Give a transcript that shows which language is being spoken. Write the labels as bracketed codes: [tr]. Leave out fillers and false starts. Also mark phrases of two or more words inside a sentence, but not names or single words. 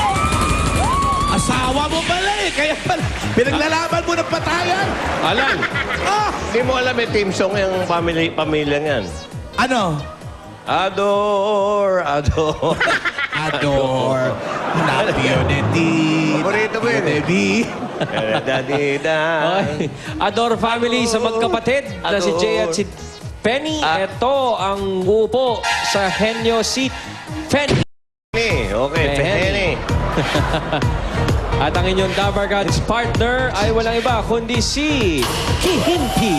[tl] Asawa mo pala eh. Kaya pala, pinaglalaban mo ng patayan. Alan, hindi mo alam may team song yung pamilya niyan. Ano? Ador. [en] Ador. Not unity. [tl] Paborito mo yun eh. Da-di-da. Okay. Ador Family sa magkapatid na si Jay at si Penny. Ito ang upo sa henyo si Penny. Okay, Penny. At ang inyong Dabar Gods partner ay walang iba kundi si Kihimpi.